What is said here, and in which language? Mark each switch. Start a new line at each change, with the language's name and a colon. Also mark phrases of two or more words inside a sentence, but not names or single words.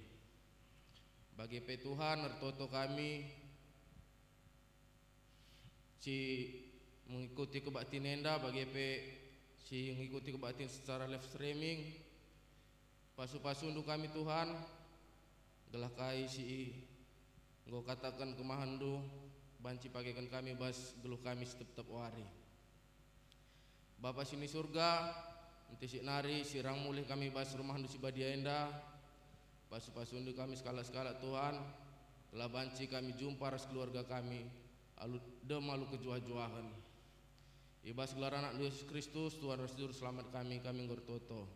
Batak Karo: Bagi pe Tuhan ertoto kami si mengikuti kebaktian enda, bagi pe si mengikuti kebaktian secara
English: live streaming,
Batak Karo: pasu-pasu untuk kami Tuhan, gelah kai si engkau katakan kemahandu, banci pakaikan kami bas geluh kami tetap wari. Bapa sini surga, nanti si nari sirang mulih kami bas rumah handu si badia enda, pasu-pasu untuk kami skala-skala Tuhan, telah banci kami jumpa ras keluarga kami, alu demalu kejuah-juahan. Ibas gelar anak Yesus Kristus, Tuhan ras juru selamat kami ngortoto.